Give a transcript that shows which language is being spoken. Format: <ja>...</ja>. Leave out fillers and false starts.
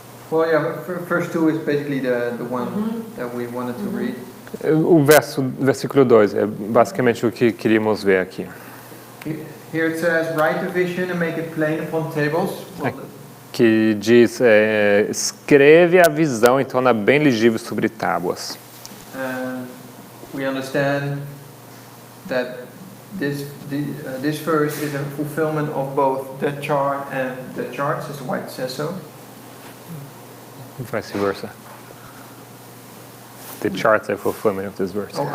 <en>Well, yeah, verse 2 is basically the one that we wanted to read.</en> <pt>O versículo 2 é basicamente o que queríamos ver aqui.</pt> <en>Here it says, write the vision and make it plain upon tables. Well,</en> <pt>Que diz, escreve a visão e torna bem legível sobre tábuas.</pt> <en>we understand that this verse is a fulfillment of both that chart and the chart, Sister White says so. Vice versa. The charts are fulfillment of this verse.</en>